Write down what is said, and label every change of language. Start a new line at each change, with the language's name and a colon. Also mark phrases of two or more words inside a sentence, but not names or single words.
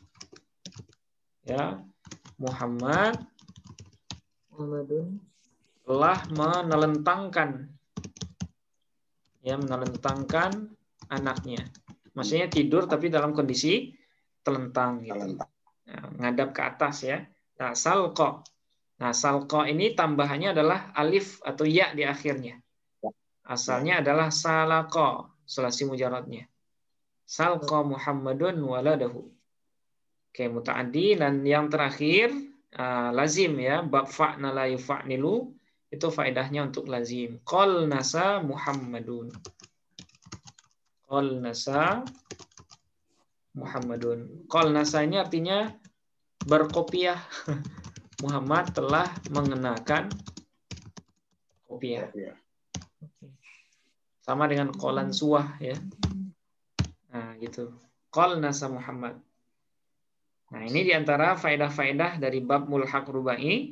Indonesian: Ya, Muhammadun telah menelentangkan anaknya. Maksudnya tidur tapi dalam kondisi telentang gitu. Nah, ngadap ke atas ya. Nah, salqa. Nah, salqa ini tambahannya adalah alif atau ya di akhirnya. Asalnya adalah salaqa, sulasi mujaradnya.
Arabic: سلقى محمد ولده.
Indonesian: Oke, muta'addi. Dan yang terakhir lazim ya, bab
Arabic: فعنل يفعنل
Indonesian: itu faedahnya untuk lazim.
Arabic: قلنس محمد. قلنس محمد.
Indonesian: Qal nasa ini artinya berkopiah. Muhammad telah mengenakan kopiah. Sama dengan qalan suah ya. Nah, gitu.
Arabic: قلنس محمد.
Indonesian: Nah, ini diantara faedah-faedah dari bab
Arabic: ملحق رباعي.